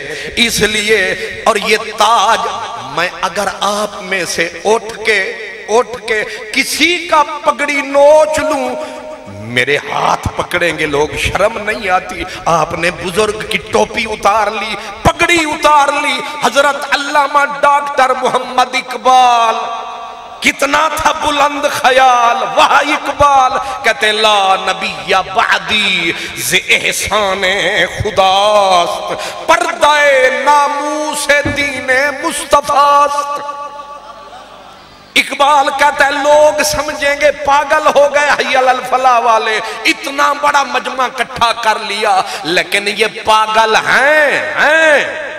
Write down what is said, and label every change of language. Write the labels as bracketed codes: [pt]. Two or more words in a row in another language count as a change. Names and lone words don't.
[ur] اس لیے اور یہ تاج میں اگر آپ میں سے اٹھ کے کسی کا پگڑی نوچ لوں، میرے ہاتھ پکڑیں گے لوگ، شرم نہیں آتی۔ آپ نے بزرگ کی ٹوپی اتار لی، پگڑی اتار لی، حضرت علامہ ڈاکٹر محمد اقبال کتنا تھا بلند خیال، وہ اقبال کہتے [fa] لا نبی بعدی ز احسان خداست، پردہ ناموس دین مصطفیٰست۔ [ur] اقبال کہتا ہے لوگ سمجھیں گے پاگل ہو گئے [ar] حی علی الفلاح [ur] والے، اتنا بڑا مجمع اکٹھا کر لیا، لیکن یہ پاگل ہیں